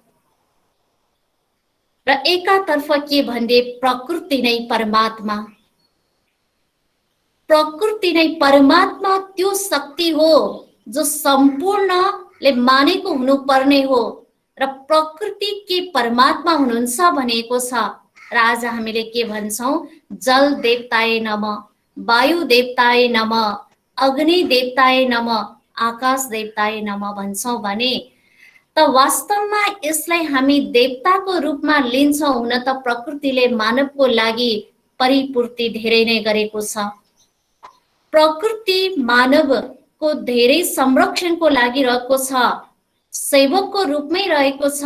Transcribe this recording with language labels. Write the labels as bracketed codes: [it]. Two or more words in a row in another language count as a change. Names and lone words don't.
[ne] र एकातर्फ के भन्ने प्रकृति नै परमात्मा, प्रकृति नै परमात्मा त्यो शक्ति हो जो सम्पूर्णले मानेको हुनुपर्ने हो। र प्रकृति के परमात्मा हुनुहुन्छ भनेको छ। र आज हामीले के भन्छौँ? [sa] जल देवताय नमः, वायु देवताय नमः, अग्नि देवताय नमः, आकाश देवताय नमः [ne] भन्छौँ भने त वास्तवमा यसलाई हामी देवताको रूपमा लिन्छौँ। हुन त प्रकृतिले मानवको लागि परिपूर्ति धेरै नै गरेको छ। प्रकृति मानवको धेरै संरक्षणको लागि रहेको छ, सेवकको रूपमै रहेको छ।